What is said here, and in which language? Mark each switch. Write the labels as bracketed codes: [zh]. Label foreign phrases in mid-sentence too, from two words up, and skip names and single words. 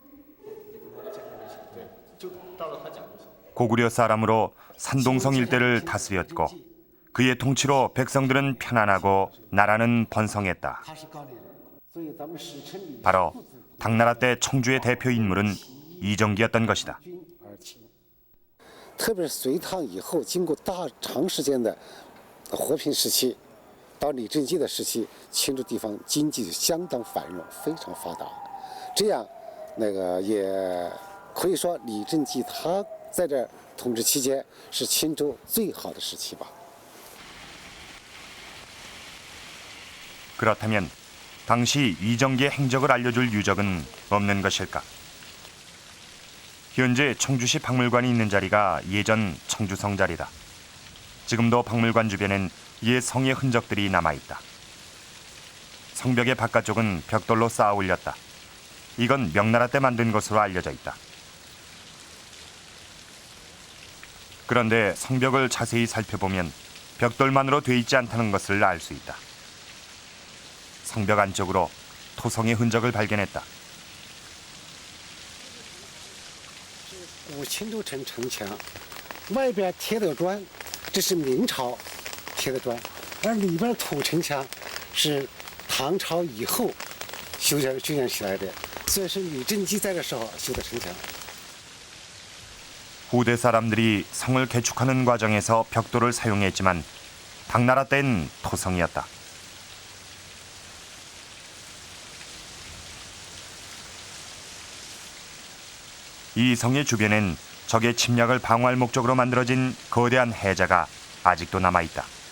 [ko] 고구려 사람으로 산동성 일대를 다스렸고 그의 통치로 백성들은 편안하고 나라는 번성했다. 바로 당나라 때 청주의 대표 인물은 이정기였던 것이다. [zh] 特别是隋唐以后，经过长时间的和平时期，到李正基的时期，青州地方经济相当繁荣，非常发达。这样，也可以说李正基他在这统治期间是青州最好的时期吧。 [ko] 그렇다면 당시 이정기의 행적을 알려줄 유적은 없는 것일까? 현재 청주시 박물관이 있는 자리가 예전 청주성 자리다. 지금도 박물관 주변엔 옛 성의 흔적들이 남아있다. 성벽의 바깥쪽은 벽돌로 쌓아 올렸다. 이건 명나라 때 만든 것으로 알려져 있다. 그런데 성벽을 자세히 살펴보면 벽돌만으로 돼 있지 않다는 것을 알 수 있다. 성벽 안쪽으로 토성의 흔적을 발견했다. [zh] 古青州城城墙外边贴的砖，这是明朝贴的砖，而里边土城墙是唐朝以后修建起来的，所以是李正基在的时候修的城墙。 [ko] 후대 사람들이 성을 개축하는 과정에서 벽돌을 사용했지만 당나라 땐 토성이었다. 이 성의 주변엔 적의 침략을 방어할 목적으로 만들어진 거대한 해자가 아직도 남아있다.